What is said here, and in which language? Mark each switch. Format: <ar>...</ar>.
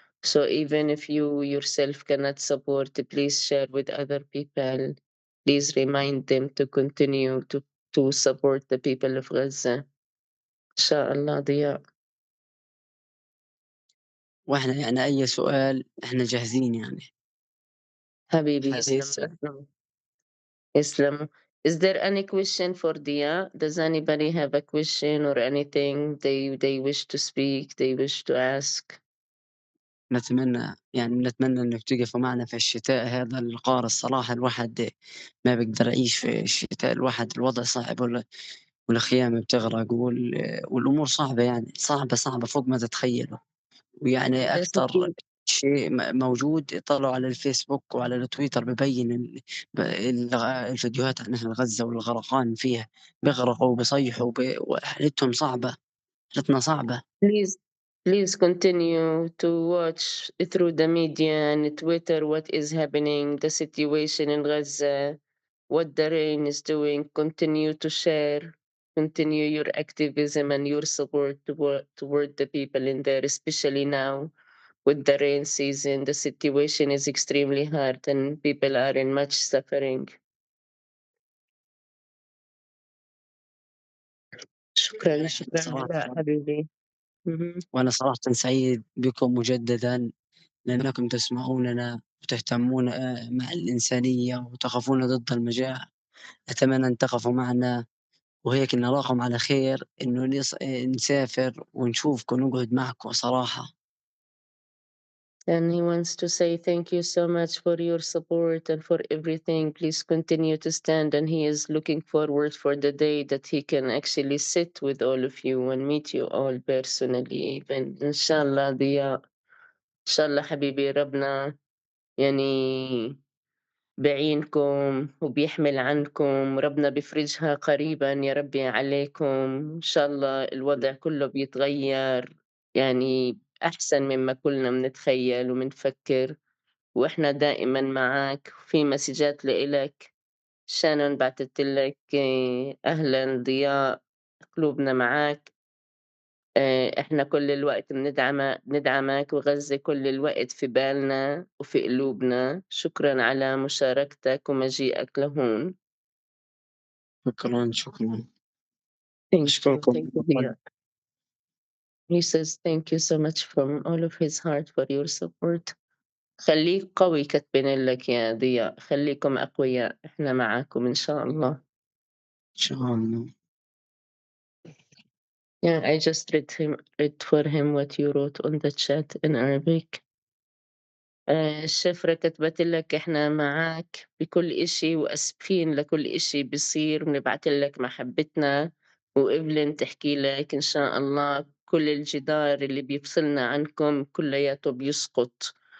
<en>So even if you yourself cannot support, please share with other people please remind them to continue to support the people of Gaza.</en> <ar>إن شاء الله ضياء. وإحنا يعني أي سؤال إحنا جاهزين يعني. حبيبي حديث يسلم. يسلم.</ar> <en>Is there any question for Dia? Does anybody have a question or anything they wish to speak, they wish to ask?</en> <ar>نتمنى إنك تقفوا معنا في الشتاء هذا القار الصراحة الواحد ما بيقدر يعيش في الشتاء، الواحد الوضع صعب والخيام بتغرق والأمور صعبة يعني صعبة فوق ما تتخيلوا. ويعني بس أكتر أكيد. شيء موجود طلعوا على الفيسبوك وعلى التويتر ببين الفيديوهات عن أهل غزة والغرقان فيها، بيغرقوا وبيصيحوا وحالتهم صعبة، حالتنا صعبة.</ar> <en>Please continue to watch through the media and Twitter what is happening, the situation in Gaza, what the rain is doing. Continue to share, continue your activism and your support toward the people in there, especially now with the rain season. The situation is extremely hard and people are in much suffering.</en> <ar>شكرا صراحة علاء حبيبي. مهم. وأنا صراحةً سعيد بكم مجددًا، لأنكم تسمعوننا وتهتمون مع الإنسانية وتقفون ضد المجاعة. أتمنى أن تقفوا معنا، وهيك نراكم على خير، إنه نسافر ونشوفكم ونقعد معكم صراحة.</ar> <en>And he wants to say thank you so much for your support and for everything. Please continue to stand. And he is looking forward for the day that he can actually sit with all of you and meet you all personally. Even inshallah, ضياء.</en> <ar>inshallah حبيبي ربنا يعني بعينكم وبيحمل عنكم، ربنا بيفرجها قريبا يا ربي عليكم. إن شاء الله الوضع كله بيتغير يعني أحسن مما كلنا منتخيل ومنفكر، وإحنا دائما معاك. في مسجات لإلك، شانون بعتت لك أهلا ضياء، قلوبنا معاك. إحنا كل الوقت بندعمك وغزة كل الوقت في بالنا وفي قلوبنا. شكرًا على مشاركتك ومجيئك لهون. شكرًا.</ar> <en>Thank you.</en> <ar>أشكركم</ar> <en>Thank you</en> <ar>من</ar> <en>dear. He says thank you so much from all of his heart for your support.</en> <ar>خلّيك قوي كاتبين لك يا ضياء، خلّيكم أقوياء، إحنا معاكم إن شاء الله. إن شاء الله.</ar> <en>Yeah, I just read for him what you wrote on the chat in Arabic.</en> <ar>الشفرة كتبت لك إحنا معاك بكل إشي وأسفين لكل إشي بيصير، بنبعت لك محبتنا. وإيفلين تحكي لك إن شاء الله كل الجدار اللي بيفصلنا عنكم كلياته بيسقط.</ar>